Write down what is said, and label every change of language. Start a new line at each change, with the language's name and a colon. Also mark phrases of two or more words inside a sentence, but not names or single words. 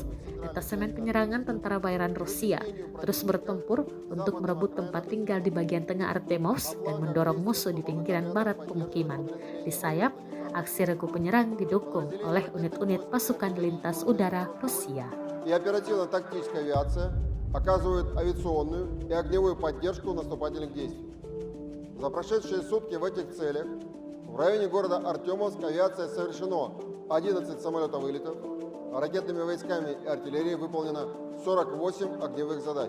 Indonesian: Detasemen penyerangan tentara bayaran Rusia terus bertempur untuk merebut tempat tinggal di bagian tengah Artemovsk dan mendorong musuh di pinggiran barat pemukiman. Di sayap, aksi regu penyerang didukung oleh unit-unit pasukan lintas udara Rusia.
Russian: И оперативно-тактическая авиация оказывает авиационную и огневую поддержку наступательных действий. За прошедшие сутки в этих целях в районе города Артемовск авиация совершено 11 самолетов-вылетов, ракетными войсками и артиллерией выполнено 48 огневых задач.